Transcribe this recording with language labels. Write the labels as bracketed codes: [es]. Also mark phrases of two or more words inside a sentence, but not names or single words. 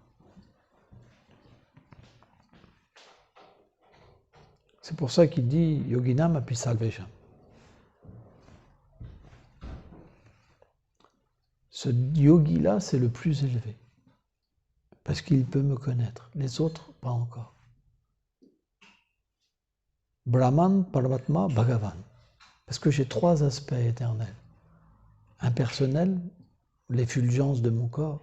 [fr] C'est pour ça qu'il dit [sa] योगिनाम् अपि सल्वेषाम्. [fr] Ce yogi-là, c'est le plus élevé. Parce qu'il peut me connaître. Les autres, pas encore. Brahman, Paramatma, Bhagavan. Parce que j'ai trois aspects éternels. Impersonnel, l'effulgence de mon corps.